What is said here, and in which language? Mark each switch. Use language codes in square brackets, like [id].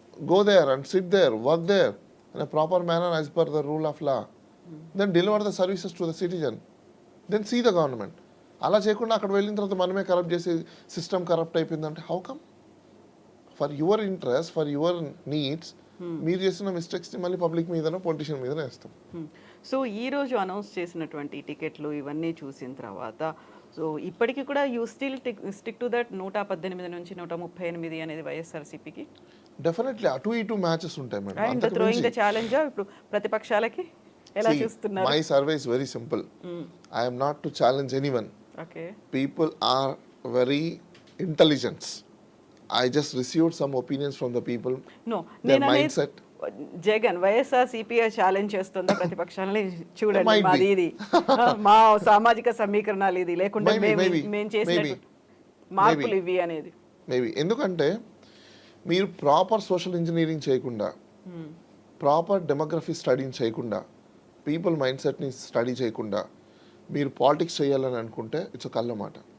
[en] Go there and sit there, work there in a proper manner as per the rule of law. Then deliver the services to the citizen. Then see the government. [te] అలా చేయకుండా అక్కడ వెళ్ళిన తర్వాత మనమే corrupt చేసి system corrupt అయిపోయిందంటే [en] How come? For your interest, for your needs [te] మీరు చేసిన మిస్టేక్స్ని మళ్ళీ పబ్లిక్ మీదనో పొలిటీషియన్ మీదనో వేస్తాం. సో ఈ రోజు అనౌన్స్ చేసినటువంటి టికెట్లు ఇవన్నీ చూసిన తర్వాత సో ఇప్పటికీ కూడా [en] you still stick to that [te] 118 నుంచి 138 అనేది వైఎస్ఆర్సీపీకి? డెఫినెట్లీ అటు ఇటు మ్యాచెస్ ఉంటాయి madam. [en] and throwing the challenge [te] ఇప్పుడు ప్రతిపక్షాలకి ఎలా చూస్తున్నారు? [en] My survey is very simple. I am not to challenge anyone. Okay. People are very intelligent. I just received some opinions from the people. No, their mindset. [te] Jagan YSRCP challenge చేస్తుందా ప్రతిపక్షాలని? చూడండి [en] Might be. [te] మాది ఇది మా సామాజిక సమీకరణాలు ఇది లేకుండా మేము చేసిన మార్పులు ఇవి అనేది [en] Maybe. [te] ఎందుకంటే మీరు ప్రాపర్ సోషల్ ఇంజనీరింగ్ చేయకుండా, ప్రాపర్ డెమోగ్రఫీ స్టడీ చేయకుండా, పీపుల్ మైండ్ సెట్ని స్టడీ చేయకుండా మీరు పాలిటిక్స్ చేయాలని అనుకుంటే ఇట్స్ ఒక కళ్ళ మాట.